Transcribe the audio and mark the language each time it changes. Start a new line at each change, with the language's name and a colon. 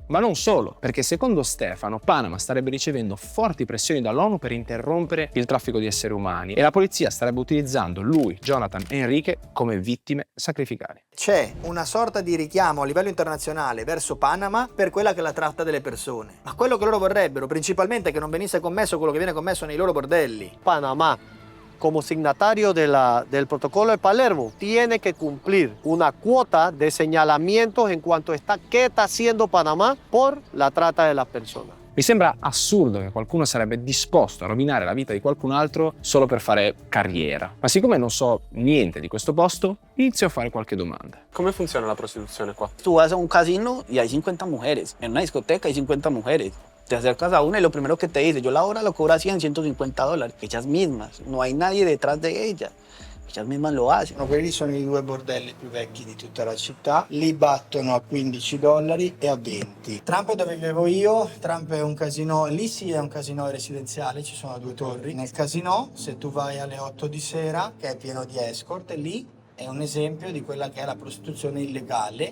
Italian: Ma non solo, perché secondo Stefano Panama starebbe ricevendo forti pressioni dall'ONU per interrompere il traffico di esseri umani e la polizia starebbe utilizzando lui, Jonathan e Enrique come vittime sacrificali. C'è una sorta di richiamo a livello internazionale verso Panama per quella che è la tratta delle persone. Ma quello che loro vorrebbero principalmente è che non venisse commesso quello che viene commesso nei loro bordelli.
Spanish: Panamá, como signatario del protocolo de Palermo, tiene que cumplir una cuota de señalamientos en cuanto a qué está haciendo Panamá por la trata de las personas.
Italian: Mi sembra assurdo che qualcuno sarebbe disposto a rovinare la vita di qualcun altro solo per fare carriera. Ma siccome non so niente di questo posto, inizio a fare qualche domanda. Come funziona la prostituzione qua?
Spanish: Tú vas a un casino y hay 50 mujeres. En una discoteca hay 50 mujeres. Te acercas a una y lo primero que te dice, yo la hora lo cobro a $100, $150, ellas mismas, no hay nadie detrás de ellas. ellas mismas lo hacen.
Italian: Quelli sono i 2 bordelli più vecchi di tutta la città, li battono a $15 e a 20. Trump è dove vivevo io, Trump è un casino, lì sì è un casino residenziale, ci sono 2 torri. Nel casino, se tu vai alle 8 di sera, che è pieno di escort, lì è un esempio di quella che è la prostituzione illegale.